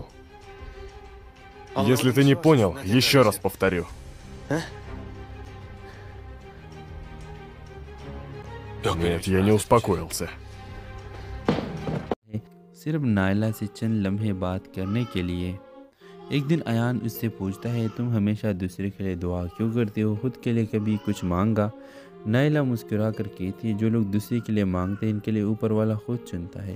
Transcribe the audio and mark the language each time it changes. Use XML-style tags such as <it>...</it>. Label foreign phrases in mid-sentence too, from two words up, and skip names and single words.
<ru>Если ты не понял, еще раз повторю. Нет, я не успокоился.</ru> <hi>सिर्फ नायला से चंद लम्हे बात करने के लिए। एक दिन अयान उससे पूछता है, तुम हमेशा दूसरे के लिए दुआ क्यों करते हो, खुद के लिए कभी कुछ मांगा? नायला मुस्कुरा कर कहती है, जो लोग दूसरे के लिए मांगते हैं इनके लिए ऊपर वाला खुद चुनता है।</hi>